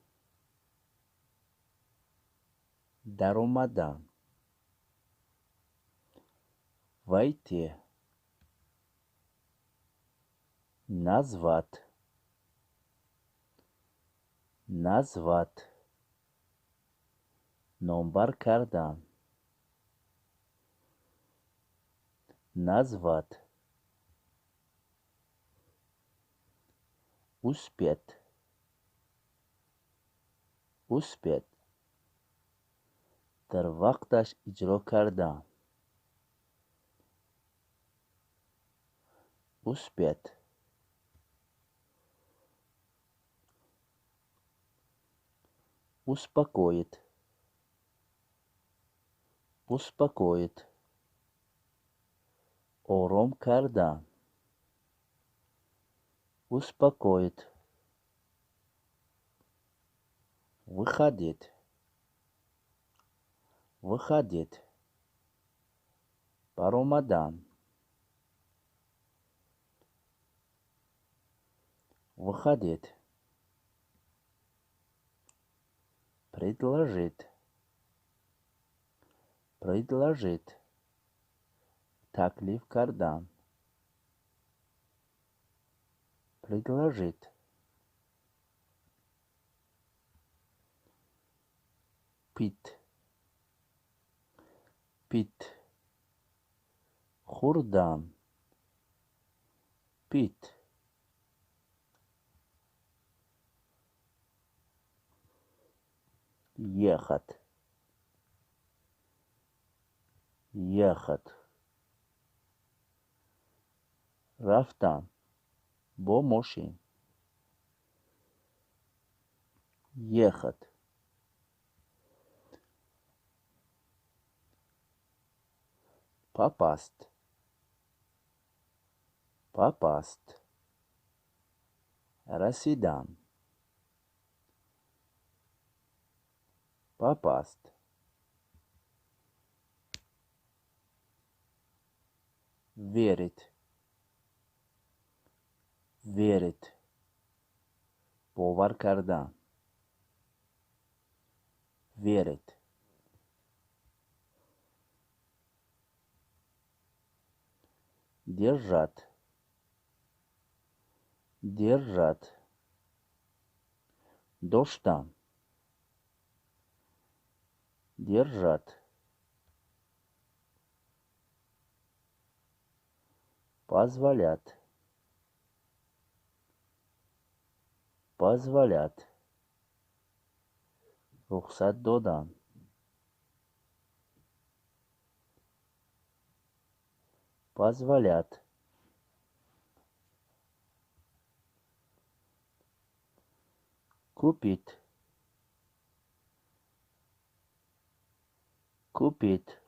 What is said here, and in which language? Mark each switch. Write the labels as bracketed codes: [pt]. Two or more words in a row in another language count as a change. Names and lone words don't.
[ru] даромадан, войти, назвать, назвать, [tg] номбар кардан, [ru] назвать, успеть, успеть, [tg] дар вақташ иҷро кардан, [ru] успеть, успокоить, успокоить, [tg] ором кардан, [ru] успокоить, выходить, выходить, баромадан, выходить, предложить, предложить, [tg] таклиф кардан, [ru] предложить, пить, пить, хурдан, пить, ехать, ехать, [tg] рафтан, бо мошин, [ru] ехать, попасть, попасть, расидан, попасть, верить, верить, [tg] бовар кардан, [ru] верить, держать, держать, доштан, держать, позволять, позволять, [tg] рухсат додан, [ru] позволять, купить, купить,